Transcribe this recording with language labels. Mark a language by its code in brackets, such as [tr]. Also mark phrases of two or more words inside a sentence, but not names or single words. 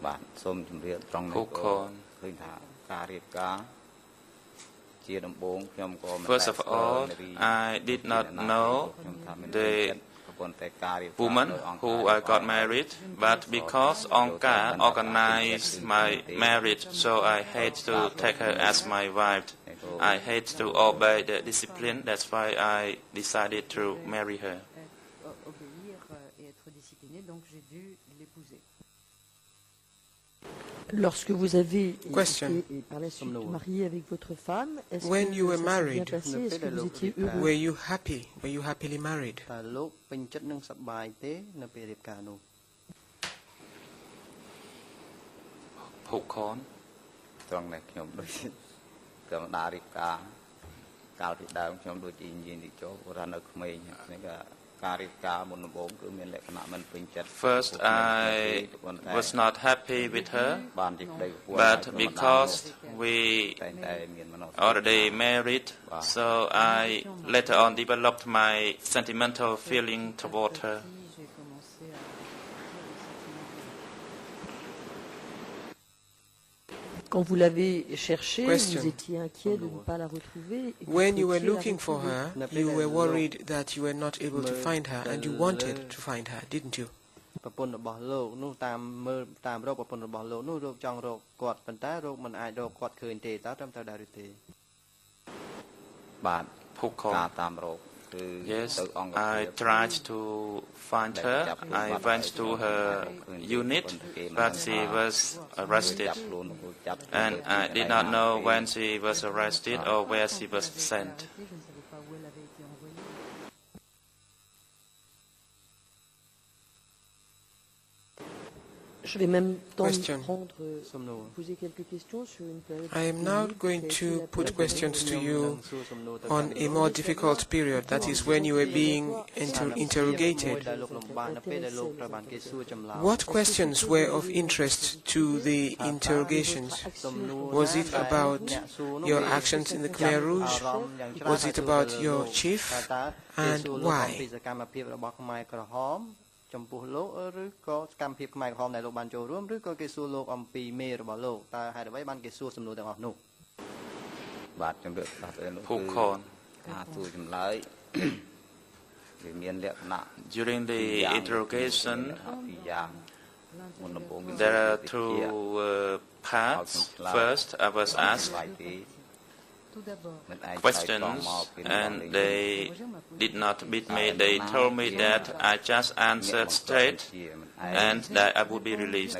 [en] First of all, I did not know the woman who I got married, but because Onka organized my marriage, so I hate to take her as my wife. I hate to obey the discipline, that's why I decided to marry her. [fr] Lorsque vous avez [en] Question. [fr] été par la suite marié avec votre femme, est-ce [en] When [fr] que [en] you were [fr] ça s'est bien [en] married, [fr] passé? Est-ce que vous étiez heureux? [en] were you happy? Were you happily married? [km] តើលោកពេញចិត្តនឹងសប្បាយទេនៅពេលរៀបការនោះ ผูกคอน ត្រង់នេះខ្ញុំដូចធម្មតារៀបការកាលពីដើមខ្ញុំដូចជានិយាយនេះចូលព្រោះនៅក្មេងនេះក៏ការរៀបការមុនដំបូងគឺមានលក្ខណៈមិនពេញចិត្ត [en] First, I was not happy with her, but because we already married, so I later on developed my sentimental feeling toward her. [fr] Quand vous l'avez cherchée, [en] Question. [fr] vous étiez inquiet de ne pas la retrouver. Et vous [en] When you were [fr] souhaitiez la [en] looking for [fr] retrouver. [en] her, you were worried that you were not able to find her, and you wanted to find her, didn't you? [km] ប្រពន្ធរបស់លោកនោះតាមមើលតាមរកប្រពន្ធរបស់លោកនោះលោកចង់រកគាត់ប៉ុន្តែរកមិនអាចរកគាត់ឃើញទេតើត្រឹមត្រូវដែរឬទេ បាទ ผูกคอ ការតាមរកគឺ [en] Yes, [km] ទៅអង្គ [en] I tried to find her. I went to her unit, but she was arrested, [km] ចាប់ខ្លួននោះចាប់ [en] and I did not know when she was arrested or where she was sent. [fr] Je vais même [en] Question. [fr] poser quelques questions sur une période. [en] I am now going to put questions to you on a more difficult period, that is when you were being interrogated. What questions were of interest to the interrogations? Was it about your actions in the Khmer Rouge? Was it about your chief? And why? [km] ចំពោះលោកឬក៏សកម្មភាពខ្មែរក្រហមដែលលោកបានចូលរួមឬក៏គេសួរលោកអំពីមេរបស់លោកតើហេតុអ្វីបានគេសួរសំណួរទាំងអស់នោះ បាទជំរាបដល់ទៅនោះ ผูกคอน ការសួរចម្លើយវាមានលក្ខណៈ [en] During the interrogation, [km] ពីរយ៉ាងមុនដំបូង [en] there are two parts. First, I was asked questions, and they did not beat me. They told me that I just answered straight and that I would be released.